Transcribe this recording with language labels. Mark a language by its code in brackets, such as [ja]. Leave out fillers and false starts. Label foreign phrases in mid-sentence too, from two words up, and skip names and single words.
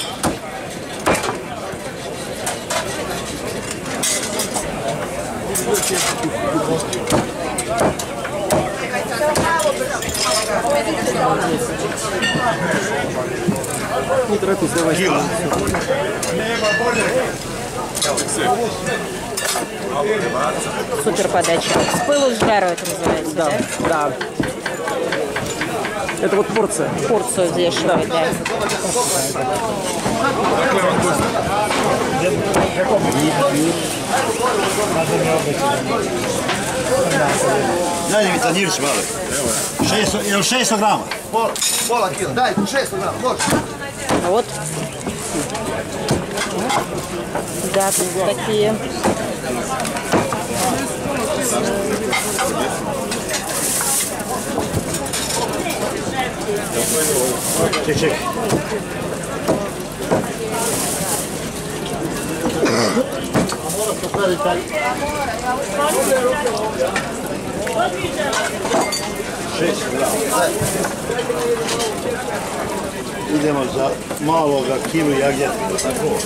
[ru] Не торопись, давай. Супер подача. С пылу с жару это называется, да? Да. Это вот порция. Порцию взвешивать, да. [sr] Daj mi tanjirić mali. 600 grama. Pola kila, daj, 600 grama, može. [ru] А вот. Да, тут такие. [sr] Ček, ček. Idemo za maloga kilu jagnjetka, tako?